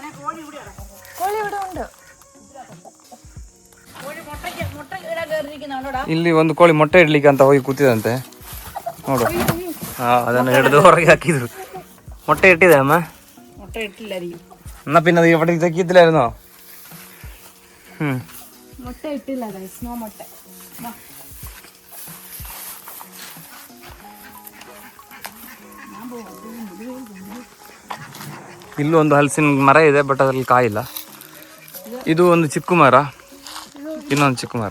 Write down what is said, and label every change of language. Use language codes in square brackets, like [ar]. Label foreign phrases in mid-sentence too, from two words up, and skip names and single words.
[kn] ಇಲ್ಲಿ ಒಂದು ಕೋಳಿ ಮೊಟ್ಟೆ ಇಡ್ಲಿಕ್ಕೆ ಅಂತ ಹೋಗಿ ಕೂತಿದಂತೆ ನೋಡು. ಅದನ್ನು ಹಿಡಿದು ಹೊರಗೆ ಹಾಕಿದ್ರು. ಮೊಟ್ಟೆ ಇಟ್ಟಿದೆ ಅಮ್ಮ. ಮೊಟ್ಟೆ ಇಟ್ಟಿಲ್ಲ ರೀ. [ml] എന്നാ പിന്നെ അത് ഇവിടെ ഇതൊക്കെ ഇതിലായിരുന്നോ? [kn] ಮೊಟ್ಟೆ ಇಟ್ಟಿಲ್ಲ ಗೈಸ್, ನೋ ಮೊಟ್ಟೆ. ಇಲ್ಲೂ ಒಂದು ಹಲಸಿನ ಮರ ಇದೆ, ಬಟ್ ಅದ್ರಲ್ಲಿ ಕಾಯಿಲ್ಲ. ಇದು ಒಂದು ಚಿಕ್ಕು ಮರ, ಇನ್ನೊಂದು ಚಿಕ್ಕ ಮರ.